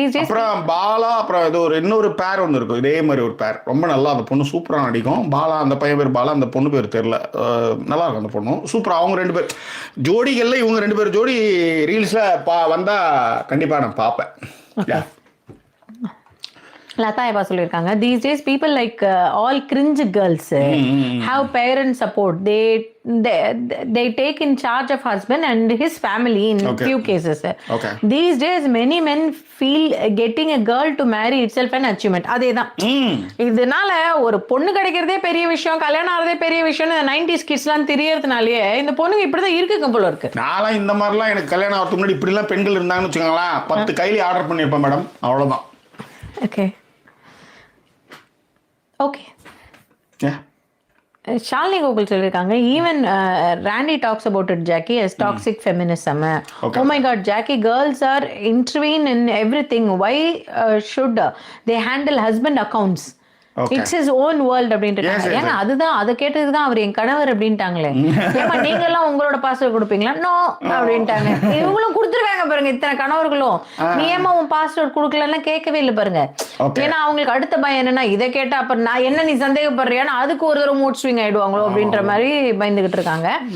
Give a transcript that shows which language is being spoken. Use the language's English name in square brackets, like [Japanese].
[Tamil] அப்புறம் பாலா, அப்புறம் இது ஒரு இன்னொரு பேர் ஒன்று இருக்கும், இதே மாதிரி ஒரு பேர் ரொம்ப நல்லா, அந்த பொண்ணு சூப்பராக நடிக்கும். பாலா, அந்த பையன் பேர் பாலா, அந்த பொண்ணு பேர் தெரியல, நல்லா இருக்கும் அந்த பொண்ணு சூப்பராக. அவங்க 2 பேர் ஜோடிகளில் இவங்க 2 பேர் ஜோடி ரீல்ஸில் வந்தா கண்டிப்பாக நான் பார்ப்பேன். [English] லதா எப்பா [Tamil] சொல்லியிருக்காங்க, [English] these days people like all cringe girls have parent support. They take in charge of husband and his family in few cases. These days many men feel getting a girl to marry itself an achievement. [Tamil] அதேதான், இதனால ஒரு பொண்ணு கிடைக்கிறதே பெரிய விஷயம், கல்யாணம் ஆகிறதே பெரிய விஷயம். இந்த 90s கிட்ஸ்லாம் தெரியறதுனாலயே இந்த பொண்ணுங்க இப்படிதான் இருக்குங்க போல இருக்கு. நான்லாம் இந்த மாதிரிலாம் எனக்கு கல்யாணம் ஆகிறதுக்கு முன்னாடி இப்படிலாம் பெண்கள் இருந்தாங்கன்னு வச்சுக்கோங்களேன், 10 கையில ஆர்டர் பண்ணியிருப்பேன் மேடம், அவ்வளோதான். Okay okay. [English] Shalini Gokul [Tamil] சொல்லியிருக்காங்க, [English] Even Randy talks about it Jackie as toxic feminism. Oh my god, Jackie, girls are intervene in everything. Why should they handle husband accounts? It's is own world [Tamil] அப்படின்ட்டு. ஏங்க அதுதான், அதை கேட்டதுக்கு தான் அவர் என் கணவர் அப்படின்ட்டாங்களே. ஏமா நீங்க எல்லாம் உங்களோட பாஸ்வேர்ட் கொடுப்பீங்களா? நோ அப்படின்ட்டாங்க. இவங்களும் கொடுத்துருக்காங்க பாருங்க, இத்தனை கணவர்களும். நீ ஏமா உன் பாஸ்வேர்ட் கொடுக்கலன்னா கேட்கவே இல்லை பாருங்க. ஏன்னா அவங்களுக்கு அடுத்த பயம் என்னன்னா, இதை கேட்டா அப்புறம் நான் என்ன நீ சந்தேகப்படுறியான்னு அதுக்கு ஒரு தடவை மூட் ஸ்விங் ஆயிடுவாங்களோ அப்படின்ற மாதிரி பயந்துகிட்டு இருக்காங்க.